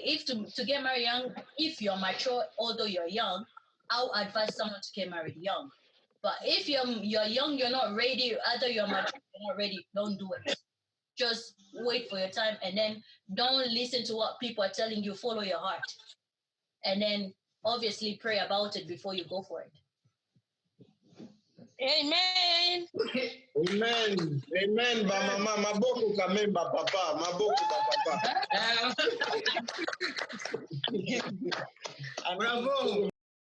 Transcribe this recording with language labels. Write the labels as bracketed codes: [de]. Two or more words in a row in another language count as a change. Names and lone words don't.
[en] If to get married young, if you're mature, although you're young, I'll advise someone to get married young. But if you're young, you're not ready, either you're mature, you're not ready, don't do it. Just wait for your time, and then don't listen to what people are telling you, follow your heart. And then obviously pray about it before you go for it. Amen. Amen. Amen. [ln] Ba mama, maboko kamemba papa, maboko ba papa. Bravo.